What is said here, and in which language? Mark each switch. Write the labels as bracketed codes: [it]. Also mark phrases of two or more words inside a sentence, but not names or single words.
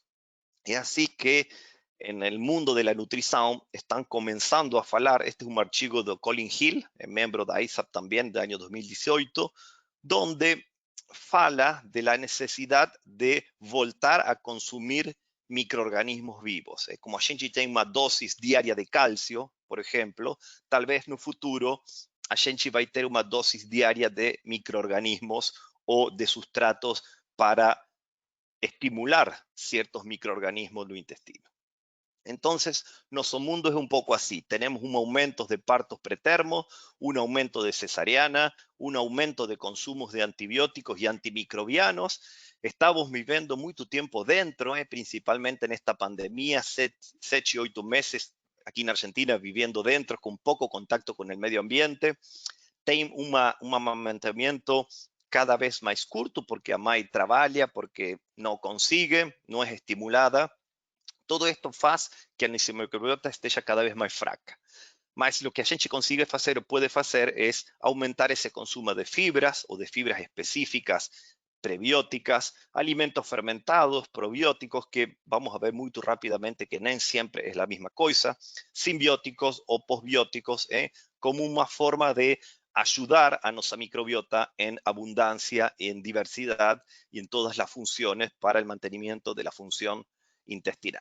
[es] Es así que en el mundo de la nutrición están comenzando a hablar, este es un archivo de Colin Hill, miembro de ISAP también del año 2018, donde fala de la necesidad de voltar a consumir microorganismos vivos. [pt] Como a gente tem uma dosis diária de cálcio, por exemplo, talvez no futuro a gente vai ter uma dosis diária de microorganismos ou de substratos para estimular ciertos microorganismos no intestino. [es] Entonces, nuestro mundo es un poco así. Tenemos un aumento de partos pretermos, un aumento de cesariana, un aumento de consumos de antibióticos y antimicrobianos. Estamos viviendo mucho tiempo dentro, principalmente en esta pandemia, 7 y 8 meses aquí en Argentina viviendo dentro, con poco contacto con el medio ambiente. Tem un amamantamiento cada vez más curto porque [pt] a mãe [es] trabaja, porque no consigue, no es estimulada. [pt] Todo esto faz que a nossa microbiota esteja cada vez mais fraca. Mas o que a gente consigue fazer ou pode fazer é aumentar esse consumo de fibras ou de fibras específicas, prebióticas, alimentos fermentados, probióticos, [es] que vamos a ver muy rápidamente que nem siempre es la misma cosa, simbióticos o posbióticos, como una forma de ayudar a nuestra microbiota en abundancia, en diversidad y en todas las funciones para el mantenimiento de la función intestinal.